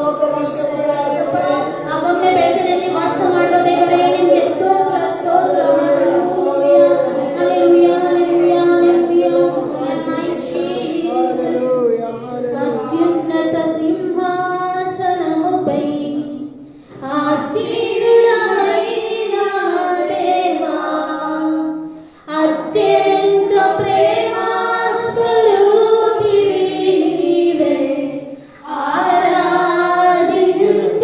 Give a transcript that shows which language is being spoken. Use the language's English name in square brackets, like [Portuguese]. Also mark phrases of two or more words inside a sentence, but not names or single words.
[Kannada] ಅಗಮ್ಯ ಬೆಳಕಿನಲ್ಲಿ ವಾಸ ಮಾಡುವ ದೇವರೇ, ನಿಮಗೆ ಸ್ತೋತ್ರ ಸ್ತೋತ್ರ. ಹಲ್ಲೆಲೂಯ, ಹಲ್ಲೆಲೂಯ, ಹಲ್ಲೆಲೂಯ, ಹಲ್ಲೆಲೂಯ. [Telugu] ಅತ್ಯುನ್ನತ ಸಿಂಹಾಸನముపై ఆసీనుడమైన మా దేవా, అత్యంత ప్రేమ స్వరూపివి నీవే, ఆరాధింతుము